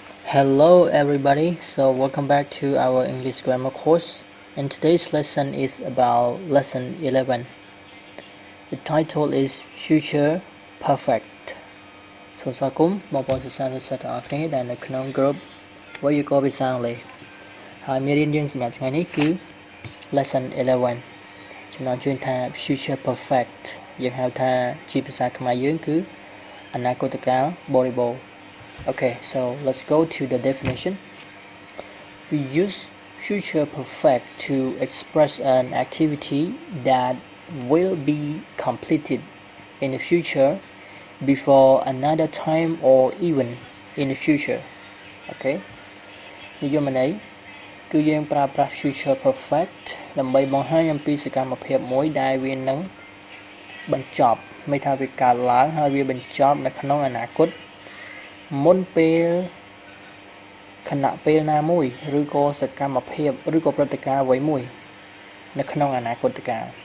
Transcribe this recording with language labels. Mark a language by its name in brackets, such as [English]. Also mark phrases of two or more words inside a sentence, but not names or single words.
[English] Hello everybody, so welcome back to our English grammar course, and today's lesson is about lesson 11. The title is Future Perfect. [Khmer] So ស្វាគមន៍បងប្អូនសិស្សានុសិស្សទាំងអស់គ្នាដែលនៅក្នុង group វេយ្យាករណ៍ភាសាអង់គ្លេសហើយមេរៀនយើងសម្រាប់ថ្ងៃនេះគឺ lesson 11 ចំណងជើងថា [English] Future Perfect [Khmer] យើងហៅថាជាភាសាខ្មែរយើងគឺអនាគតកាលបរិបូរណ៍ [English] Okay, so let's go to the definition. We use future perfect to express an activity that will be completed in the future before another time or even in the future. [Khmer] Okay. និយមន័យគឺយើងប្រើប្រាស់ [English] future perfect [Khmer] ដើម្បីបង្ហាញអំពីសកម្មភាពមួយដែលវានឹងបញ្ចប់មិនថាវាកើតឡើងហើយវាបញ្ចប់នៅក្នុងអនាគតមុនពេលខណៈពេលណាមួយឬក៏សកម្មភាពឬក៏ព្រឹត្តិការណ៍អ្វីមួយនៅក្នុងអនាគតកាល